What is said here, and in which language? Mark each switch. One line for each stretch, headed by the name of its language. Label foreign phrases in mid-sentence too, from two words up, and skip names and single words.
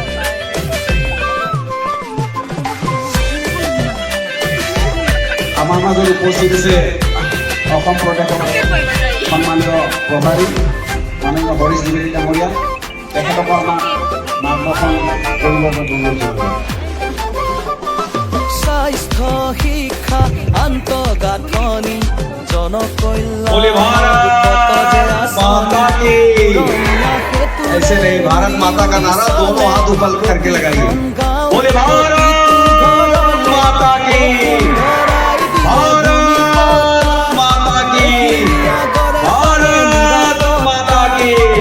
Assamese: আমাৰ মাজত উপস্থিত আছে অসম প্ৰদেশৰ সন্মানীয় প্ৰভাৰী মাননীয় হৰিশ দ্বিবেদী ডাঙৰীয়া তেখেতকো আমাৰ মাৰ্গদৰ্শন কৰিবলৈ অনুৰোধ জনাইছোঁ স্বাস্থ্য শিক্ষা আন্তঃগাঁথনি
Hindi: बोले भारत माता की ऐसे नहीं भारत माता का नारा दोनों हाथ ऊपर करके लगाइए बोले भारत माता की भारत माता की भारत माता की